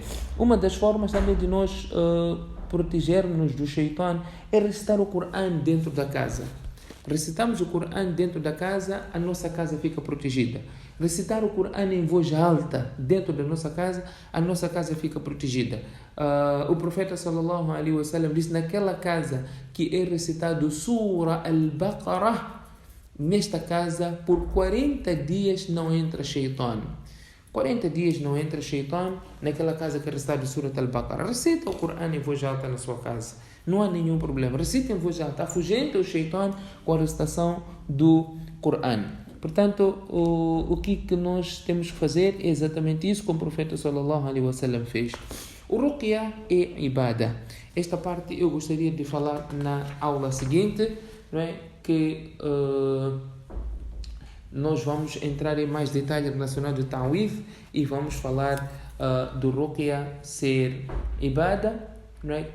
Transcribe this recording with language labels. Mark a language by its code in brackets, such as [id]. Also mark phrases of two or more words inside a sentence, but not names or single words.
[pt] Uma das formas também de nós protegermos do shaitan é recitar o Coran dentro da casa. Recitamos o Coran dentro da casa, a nossa casa fica protegida. Recitar o Coran em voz alta dentro da nossa casa fica protegida. O profeta [ar] صلى الله عليه وسلم [pt] disse: naquela casa que é recitado Surah Al-Baqarah, nesta casa por 40 dias não entra shaitan. 40 dias não entra shaitan naquela casa que é recitado Surah Al-Baqarah. Recita o Coran em voz alta na sua casa. Não há nenhum problema. Recita em voz alta. Afugenta o shaitan com a recitação do Coran. Portanto, o que nós temos que fazer é exatamente isso, como o profeta [ar] صلى الله عليه وسلم [pt] fez. O ruqya é ibada. Esta parte eu gostaria de falar na aula seguinte, não é? Que nós vamos entrar em mais detalhes relacionados ao ta'widh e vamos falar do ruqya ser ibada, não é?